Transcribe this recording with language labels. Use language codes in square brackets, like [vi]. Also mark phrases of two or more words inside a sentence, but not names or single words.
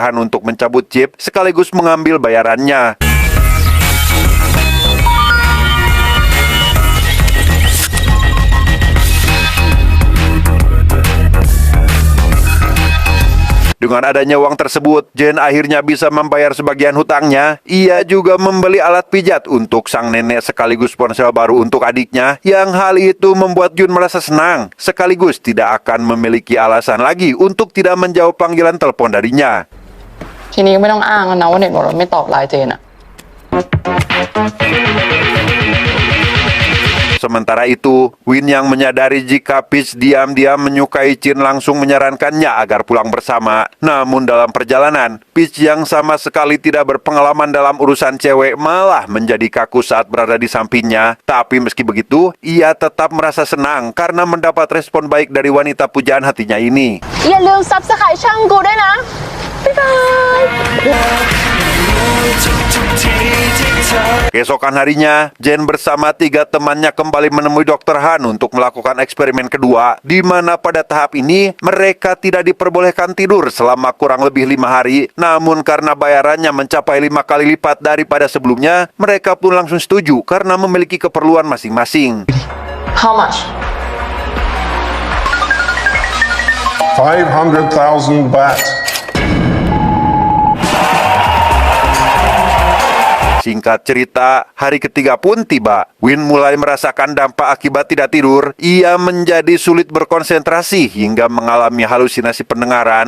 [id] Han untuk mencabut chip sekaligus mengambil bayarannya. Dengan adanya uang tersebut, Jen akhirnya bisa membayar sebagian hutangnya. Ia juga membeli alat pijat untuk sang nenek sekaligus ponsel baru untuk adiknya. Yang hal itu membuat Jun merasa senang, sekaligus tidak akan memiliki alasan lagi untuk tidak menjawab panggilan telepon darinya. [th] ทีนี้ไม่ต้องอ้างแล้วนะว่าเน็ตบอกเราไม่ตอบไลน์เจนอะ [id] Sementara itu, Win yang menyadari jika Peach diam-diam menyukai Chin langsung menyarankannya agar pulang bersama. Namun dalam perjalanan, Peach yang sama sekali tidak berpengalaman dalam urusan cewek malah menjadi kaku saat berada di sampingnya. Tapi meski begitu, ia tetap merasa senang karena mendapat respon baik dari wanita pujaan hatinya ini. [th] อย่าลืมซับสไครต์ช่องกูด้วยนะ บ๊ายบาย [id] Keesokan harinya, Jen bersama 3 temannya kembali menemui Dr. Han untuk melakukan eksperimen kedua, di mana pada tahap ini mereka tidak diperbolehkan tidur selama kurang lebih 5 hari. Namun karena bayarannya mencapai 5 kali lipat daripada sebelumnya, mereka pun langsung setuju karena memiliki keperluan masing-masing. [en] How much? 500,000 baht. [id] Singkat cerita, hari ketiga pun tiba. Win mulai merasakan dampak akibat tidak tidur. Ia menjadi sulit berkonsentrasi hingga mengalami halusinasi pendengaran.